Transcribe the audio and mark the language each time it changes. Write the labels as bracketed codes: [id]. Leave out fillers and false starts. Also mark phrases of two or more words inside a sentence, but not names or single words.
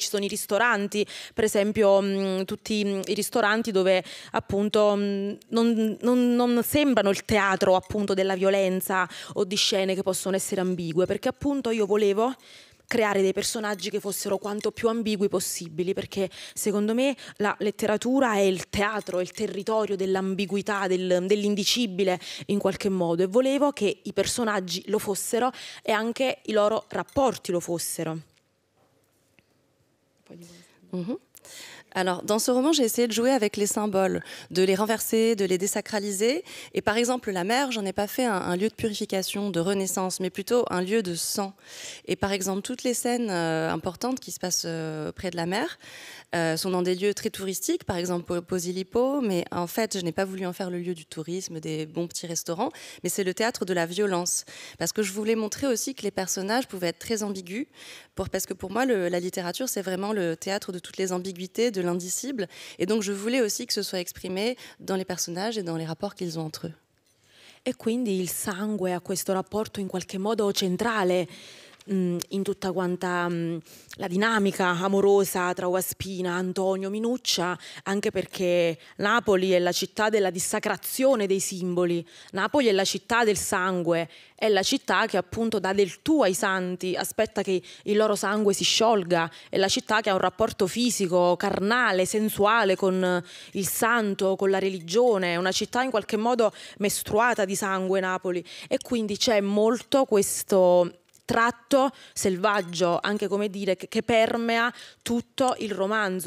[it] ci sono i ristoranti, per esempio tutti i ristoranti dove appunto non sembrano il teatro appunto della violenza o di scene che possono essere ambigue, perché appunto io volevo creare dei personaggi che fossero quanto più ambigui possibili, perché secondo me la letteratura è il teatro, è il territorio dell'ambiguità, dell'indicibile in qualche modo, e volevo che i personaggi lo fossero e anche i loro rapporti lo fossero. [fr] Alors, dans ce roman, j'ai essayé de jouer avec les symboles, de les renverser, de les désacraliser. Et par exemple, la mer, j'en ai pas fait un lieu de purification, de renaissance, mais plutôt un lieu de sang. Et par exemple, toutes les scènes importantes qui se passent près de la mer sont dans des lieux très touristiques, par exemple Posillipo, mais en fait, je n'ai pas voulu en faire le lieu du tourisme, des bons petits restaurants, mais c'est le théâtre de la violence. Parce que je voulais montrer aussi que les personnages pouvaient être très ambigus, parce que pour moi, la littérature, c'est vraiment le théâtre de toutes les ambiguïtés, de l'indicible. Et donc, je voulais aussi que ce soit exprimé dans les personnages et dans les rapports qu'ils ont entre eux. [it] E quindi il sangue ha questo rapporto in qualche modo centrale in tutta quanta la dinamica amorosa tra Ovaspina, Antonio, Minuccia, anche perché Napoli è la città della dissacrazione dei simboli, Napoli è la città del sangue, è la città che appunto dà del tu ai santi, aspetta che il loro sangue si sciolga, è la città che ha un rapporto fisico, carnale, sensuale con il santo, con la religione, è una città in qualche modo mestruata di sangue, Napoli, e quindi c'è molto questo tratto selvaggio, anche come dire, che permea tutto il romanzo.